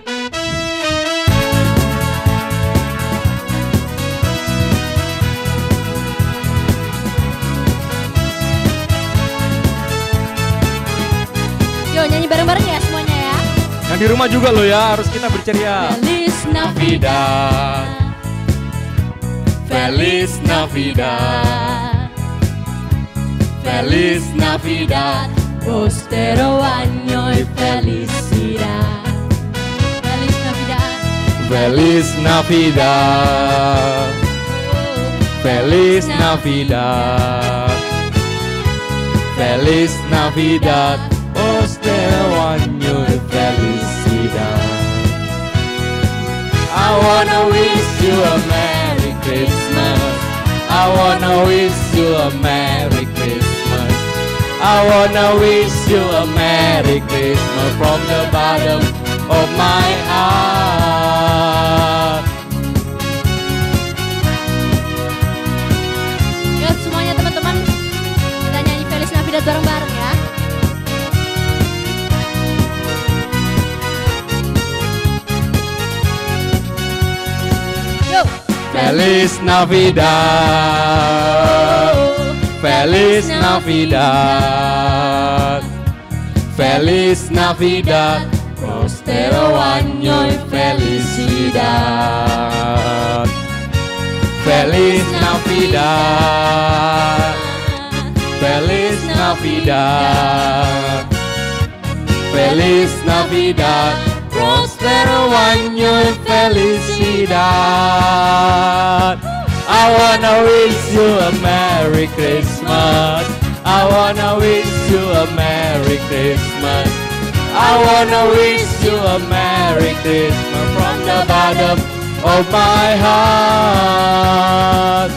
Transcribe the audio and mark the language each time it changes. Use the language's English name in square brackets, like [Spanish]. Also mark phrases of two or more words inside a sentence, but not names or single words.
[Indonesian] Yo nyanyi bareng-bareng ya semuanya ya. Yang di rumah juga loh ya, harus kita berceria. [Spanish] Feliz Navidad, Feliz Navidad, Feliz Navidad, prospero año y felicidad. Feliz Navidad, Feliz Navidad, Feliz Navidad, Feliz Navidad, prospero año y felicidad. [English] I wanna wish you a Merry Christmas. I wanna wish you a Merry Christmas. I wanna wish you a Merry Christmas from the bottom of my heart. [Indonesian] yuk semuanya teman-teman, kita nyanyi Feliz Navidad bareng-bareng ya. Yuk. [Spanish] Feliz Navidad, Feliz Navidad, Feliz Navidad, prospero año y felicidad. Feliz Navidad, Feliz Navidad, Feliz Navidad, prospero año y felicidad. [English] I wanna wish you a Merry Christmas. I wanna wish you a Merry Christmas. I wanna wish you a Merry Christmas from the bottom of my heart.